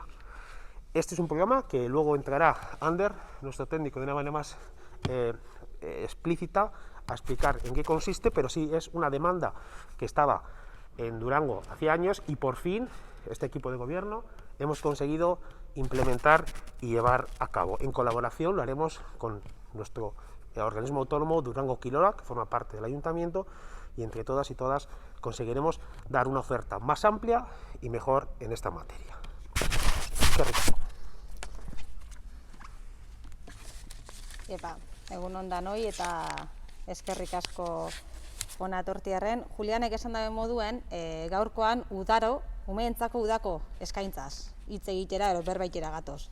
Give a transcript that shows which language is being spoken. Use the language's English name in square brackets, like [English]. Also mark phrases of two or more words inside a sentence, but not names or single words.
[Spanish] Este es un programa que luego entrará Ander, nuestro técnico, de una manera más explícita a explicar en qué consiste, pero sí es una demanda que estaba en Durango hacía años y por fin este equipo de gobierno hemos conseguido implementar y llevar a cabo. En colaboración lo haremos con nuestro organismo autónomo Durango Kirola, que forma parte del ayuntamiento, y entre todas y todas conseguiremos dar una oferta más amplia y mejor en esta materia. [Basque] Epa, egunon danoi eta eskerrik asko hona etortziarren. Julianek esan dabe moduen, gaurkoan udaro, umeentzako udako eskaintzaz, hitz egitera edo berbaitera gatoz.